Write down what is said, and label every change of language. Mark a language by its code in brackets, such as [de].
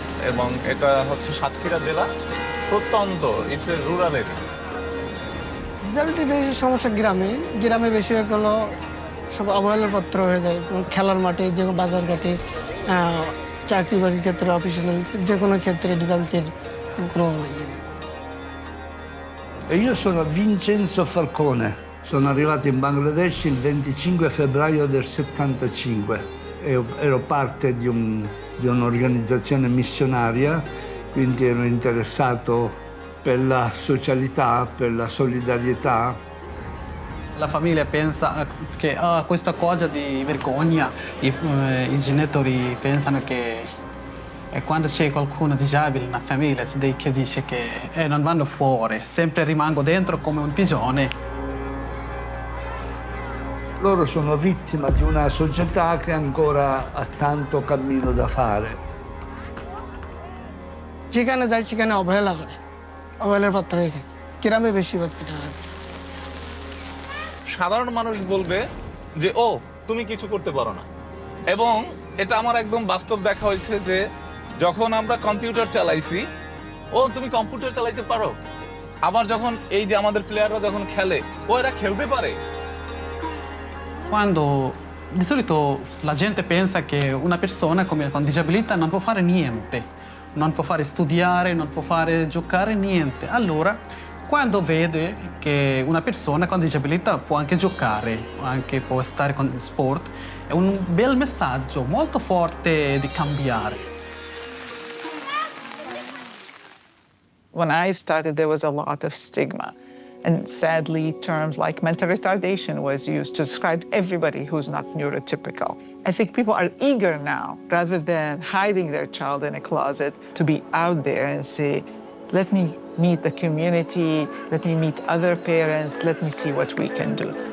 [bn] এবং এটা হচ্ছে সাতক্ষীরা জেলা প্রত্যন্ত [en] it's a rural area [bn] disability বেশি সমস্যা গ্রামে গ্রামে বেশি হলো সব অবহেলার পত্র হয়ে যায় খেলার মাঠে যে কোনো বাজার ঘাটে চাকরি বাড়ির ক্ষেত্রে অফিসিয়াল যে কোনো ক্ষেত্রে ডিসেবিলিটির কোনো [it] Io sono Vincenzo Falcone, sono arrivato in Bangladesh il 25 febbraio del 75 e ero parte di un'organizzazione missionaria, quindi ero interessato per la socialità, per la solidarietà. La famiglia pensa che ha questa cosa di vergogna, i genitori pensano che quando c'è qualcuno disabile nella famiglia che dice che non vanno fuori, sempre rimango dentro come un pigione. Loro sono vittima di una società che ancora ha tanto cammino da fare. [bn] যেখানে যায় সেখানে অবহেলা করে অবহেলার পাত্র হয়ে থাকে গ্রামে বেশিরভাগ এটা হয়। সাধারণ মানুষ বলবে যে ও তুমি কিছু করতে পারো না এবং এটা আমার একদম বাস্তব দেখা হয়েছে যে যখন আমরা কম্পিউটার চালাইছি ও তুমি কম্পিউটার চালাইতে পারো আবার যখন এই যে আমাদের প্লেয়াররা যখন খেলে ও এরা খেলতে পারে [it] Quando di solito la gente pensa che una persona con disabilità non può fare niente, non può fare studiare, non può fare giocare niente. Allora, quando vede che una persona con disabilità può anche giocare, anche può stare con sport, è un bel messaggio molto forte di cambiare. [en] When I started, there was a lot of stigma. And sadly, terms like mental retardation was used to describe everybody who's not neurotypical. I think people are eager now, rather than hiding their child in a closet, to be out there and say, let me meet the community, let me meet other parents, let me see what we can do.